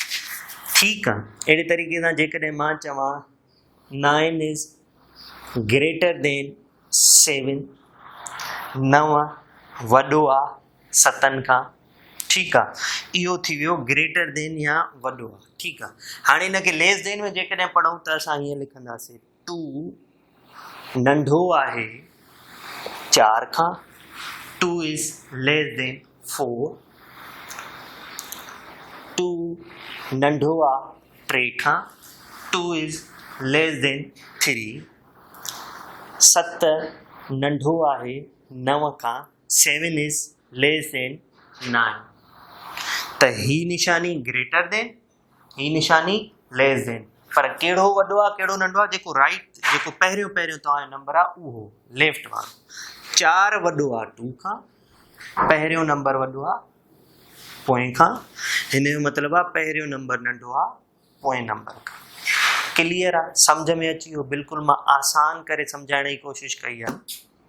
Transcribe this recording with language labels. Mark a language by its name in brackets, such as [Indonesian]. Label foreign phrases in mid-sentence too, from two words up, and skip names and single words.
[Sindhi] ठीकु आहे, अहिड़े तरीक़े सां जेकॾहिं मां चवां 9 [English] is greater than [Sindhi] 7, 9 वॾो आहे 7 खां। ठीकु आहे, इहो थी वियो [English] greater than [Sindhi] या वॾो आहे। ठीकु आहे, हाणे हिनखे [English] less than [Sindhi] में जेकॾहिं पढ़ूं त असां हीअं लिखंदासीं 2 नंढो आहे 4 खां, 2 [English] is less than [Sindhi] 4, 2 नंढो आहे 3 खां, 2 [English] is less than [Sindhi] 3, 7 नंढो आहे 9 खां, 7 [English] is less than [Sindhi] 9। त ही निशानी [English] greater than, [Sindhi] ही निशानी [English] less than, [Sindhi] पर कहिड़ो वॾो आहे कहिड़ो नंढो आहे, जेको राइट, जेको पहिरियों तव्हांजो नंबर आहे उहो लेफ्ट वारो। 4 वॾो आहे 2 खां, पहिरियों नंबर वॾो आहे पोएं खां, हिन जो मतिलबु आहे पहिरियों नंबर नंढो आहे पोएं नंबर खां। क्लियर आहे, सम्झ में अची वियो, बिल्कुलु मां आसान करे सम्झाइण जी कोशिशि कई आहे।